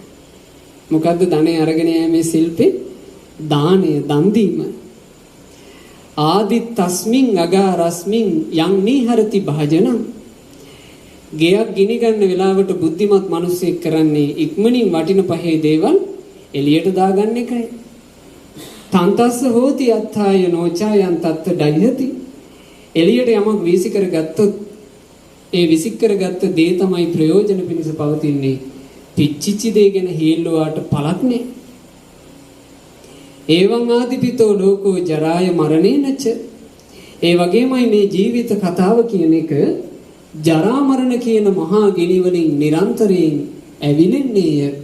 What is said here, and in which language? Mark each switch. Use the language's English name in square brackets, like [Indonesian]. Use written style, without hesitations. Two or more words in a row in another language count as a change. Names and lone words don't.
[Sinhala] මොකද්ද ධනය අරගෙන යෑමේ ශිල්පේ? දානය, දන් දීම. [Pali] ආදි තස්මින් අගා රස්මින් යම් නිහරති භාජනං. [Sinhala] ගෙයක් ගිනි ගන්න වෙලාවට බුද්ධිමත් මිනිස්සෙක් කරන්නේ ඉක්මනින් වටින පහේ දේවල් එළියට දාගන්න එකයි. [Pali] තන්තස්ස හෝති අත්ථාය නොචායන් තත්ත ඩයති. [Sinhala] එළියට යමක් වීසි කරගත්තොත් ඒ විසි කරගත්ත දේ තමයි ප්‍රයෝජන පිණිස පවතින්නේ. පිච්චිච්ච දේ ගැන හේල්ලුවාට පළක් නෑ. [Pali] ඒවං ආදිපිතෝ ලෝකෝ ජරාය මරණේනච. [Sinhala] ඒ වගේමයි මේ ජීවිත කතාව කියන එක ජරා මරණ කියන මහා ගිනි වලින් නිරන්තරයෙන් ඇවිලෙන්නේය.